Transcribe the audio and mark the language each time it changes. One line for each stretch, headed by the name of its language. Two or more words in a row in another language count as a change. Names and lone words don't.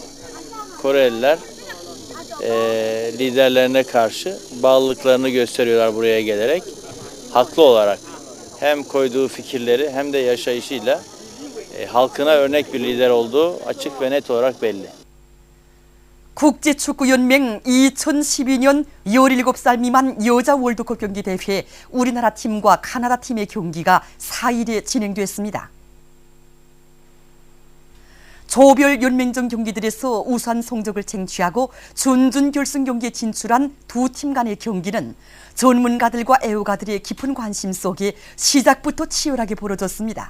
Turkish: Koreliler liderlerine karşı bağlılıklarını gösteriyorlar buraya gelerek. Haklı olarak hem koyduğu fikirleri hem de yaşayışıyla halkına örnek bir lider olduğu açık ve net olarak belli.
Korean: 국제축구연맹 2012년 17살 미만 여자 월드컵 경기 대회 우리나라 팀과 카나다 팀의 경기가 4일에 진행됐습니다. 조별 연맹전 경기들에서 우수한 성적을 쟁취하고 준결승 경기에 진출한 두 팀 간의 경기는 전문가들과 애호가들의 깊은 관심 속에 시작부터 치열하게 벌어졌습니다.